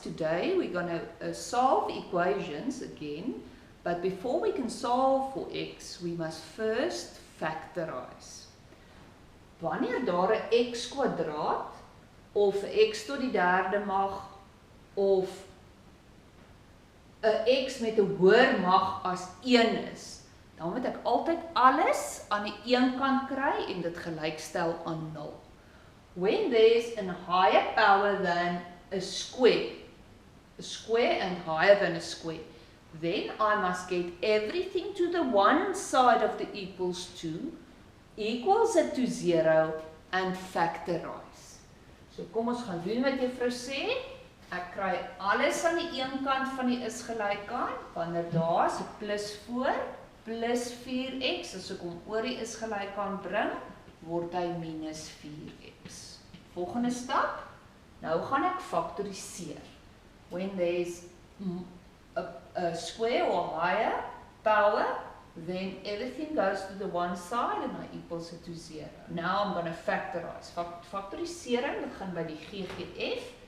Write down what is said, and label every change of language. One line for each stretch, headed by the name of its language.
English: Today we're going to solve equations again, but before we can solve for x, we must first factorize.
Afrikaans: Wanneer daar 'n x kwadraat of 'n x tot die derde mag of 'n x met 'n hoër mag as 1 is, dan moet ek altyd alles aan die een kant kry en dit gelykstel aan 0.
English: When there's a higher power than a square and higher than a square, then I must get everything to the one side of the equals to, equals it to 0 and factorize.
Afrikaans: So kom ons gaan doen wat juffrou sê. Ek kry alles aan die een kant van die is gelyk aan, wanneer daar is 'n plus voor, plus 4x, as ek hom oor die is gelyk aan bring, word hy minus 4x. Volgende stap, nou gaan ek faktoriseer.
English: When there's a square or higher power, then everything goes to the one side and I equals it to 0. Now I'm going to factorize. Factorisering begin by die GGF.